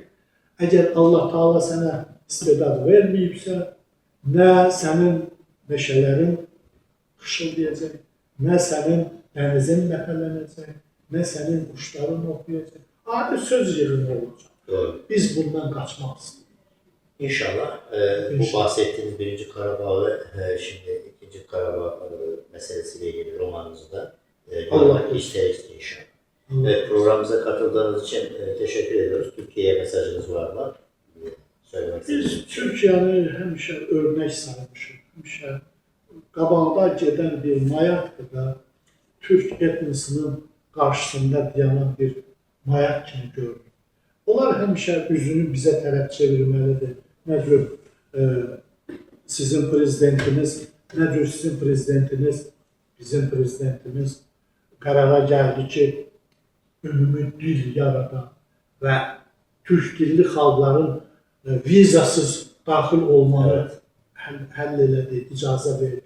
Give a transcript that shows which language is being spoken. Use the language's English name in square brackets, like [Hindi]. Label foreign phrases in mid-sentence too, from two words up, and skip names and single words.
[Azerbaijani] Əgər Allah Taala sənə istedad verməyibsə, nə sənin meşələrin xışıldayacaq, nə sənin dənizin ləpələnəcək, nə sənin quşların oxuyacaq. Adi söz yığını olacaq. Doğru. Biz bundan qaçmaq istəyirik. [Turkish] İnşallah. Bu bahsettiğiniz birinci Karabağ ve şimdi ikinci Karabağ meselesiyle ilgili romanınızda görmek isteriz inşallah. Evet, programımıza katıldığınız için teşekkür ediyoruz. Türkiye'ye mesajınız var mı? Söylemek Biz istediğiniz. [Azerbaijani] Türkiyəni həmişə örnək saymışıq. Həmişə qabaqda gedən bir mayaqdır da, Türk etnisinin qarşısında dayanan bir mayaq kimi görünür. Onlar həmişə üzünü bizə tərəf çevirməlidir. Nə cür sizin prezidentiniz, nə cür sizin prezidentiniz, bizim prezidentimiz qərara gəldi ki, ümumi dil yaradan və Türk dilli xalqların vizasız daxil olmalı həll elədi, icazə verdi.